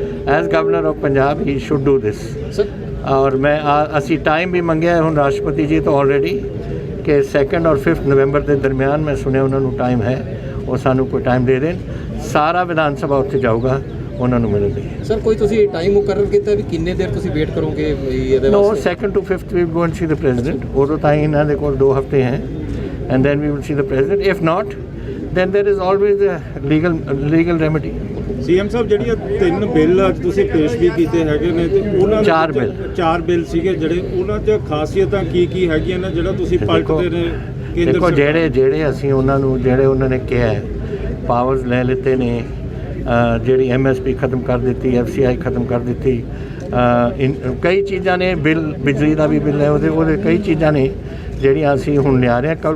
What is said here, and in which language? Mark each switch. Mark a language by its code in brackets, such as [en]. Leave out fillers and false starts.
[en] As governor of Punjab he should do this. [pa] ਔਰ ਮੈਂ ਅਸੀਂ ਟਾਈਮ ਵੀ ਮੰਗਿਆ ਹੁਣ ਰਾਸ਼ਟਰਪਤੀ ਜੀ ਤੋਂ ਆਲਰੇਡੀ ਕਿ 2 ਔਰ 5 ਨਵੰਬਰ ਦੇ ਦਰਮਿਆਨ ਮੈਂ ਸੁਣਿਆ ਉਹਨਾਂ ਨੂੰ ਟਾਈਮ ਹੈ, ਉਹ ਸਾਨੂੰ ਕੋਈ ਟਾਈਮ ਦੇ ਦੇਣ। ਸਾਰਾ ਵਿਧਾਨ ਸਭਾ ਉੱਥੇ ਜਾਊਗਾ ਉਹਨਾਂ ਨੂੰ ਮਿਲਣ ਲਈ। ਸਰ ਕੋਈ ਤੁਸੀਂ ਟਾਈਮ ਮੁਕਰਰ ਕੀਤਾ ਵੀ ਕਿੰਨੇ ਦੇਰ ਤੁਸੀਂ ਵੇਟ ਕਰੋਗੇ ਇਹਦੇ ਵਾਸਤੇ? [en] No 2 to 5 we going to see the president. [pa] ਉਦੋਂ ਤਾਂ ਇਹਨਾਂ ਦੇ ਕੋਲ 2 ਹਫ਼ਤੇ ਹੈ [en] And then we will see the president. If not then there is always a legal remedy. [pa] CM ਸਾਹਿਬ ਜਿਹੜੀਆਂ 3 ਬਿੱਲ ਅੱਜ ਤੁਸੀਂ ਪੇਸ਼ ਵੀ ਕੀਤੇ ਹੈਗੇ ਨੇ ਤੇ ਉਹਨਾਂ 4 ਬਿੱਲ ਸੀਗੇ ਜਿਹੜੇ ਉਹਨਾਂ 'ਚ ਖਾਸੀਅਤਾਂ ਕੀ ਹੈਗੀਆਂ ਨੇ ਜਿਹੜਾ ਤੁਸੀਂ ਪਲਟਦੇ ਨੇ ਕੇਂਦਰ? ਦੇਖੋ ਜਿਹੜੇ ਅਸੀਂ ਉਹਨਾਂ ਨੂੰ ਜਿਹੜੇ ਉਹਨਾਂ ਨੇ ਕਿਹਾ ਪਾਵਰਸ ਲੈ ਲਿੱਤੇ ਨੇ, ਜਿਹੜੀ MSP ਖਤਮ ਕਰ ਦਿੱਤੀ, FCI ਖਤਮ ਕਰ ਦਿੱਤੀ, ਕਈ ਚੀਜ਼ਾਂ ਨੇ ਬਿੱਲ ਬਿਜਲੀ ਦਾ ਵੀ ਬਿੱਲ ਹੈ ਉਹਦੇ ਕਈ ਚੀਜ਼ਾਂ ਨੇ ਜਿਹੜੀਆਂ ਅਸੀਂ ਹੁਣ ਲਿਆ ਰਹੇ ਹਾਂ।